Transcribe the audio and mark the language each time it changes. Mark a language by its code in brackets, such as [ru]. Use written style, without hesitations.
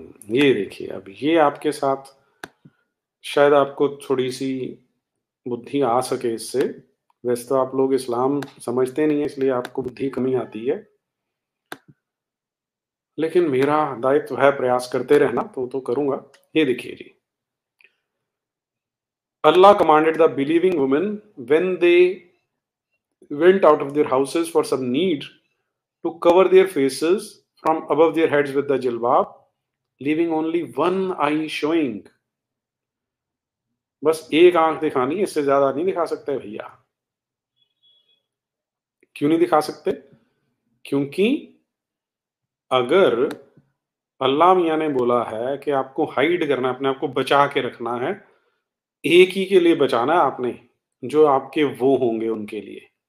[hi] ये देखिए, अब ये आपके साथ शायद आपको थोड़ी-सी बुद्धि आ सके इससे। वैसे तो आप लोग इस्लाम समझते नहीं हैं, इसलिए आपको बुद्धि कम ही आती है। लेकिन मेरा दायित्व है प्रयास करते रहना, तो करूँगा। ये देखिए जी, [en] Allah commanded the believing women when they went out of their houses for some need to cover their faces from above their heads with the jilbab, leaving only one eye showing. [hi] बस एक आंख दिखानी है, इससे ज्यादा नहीं दिखा सकते भैया। क्यों नहीं दिखा सकते? क्योंकि अगर अल्लाह मियाँ ने बोला है कि आपको हाइड करना है, अपने आप को बचा के रखना है, एक ही के लिए बचाना है आपने, जो आपके वो होंगे उनके लिए।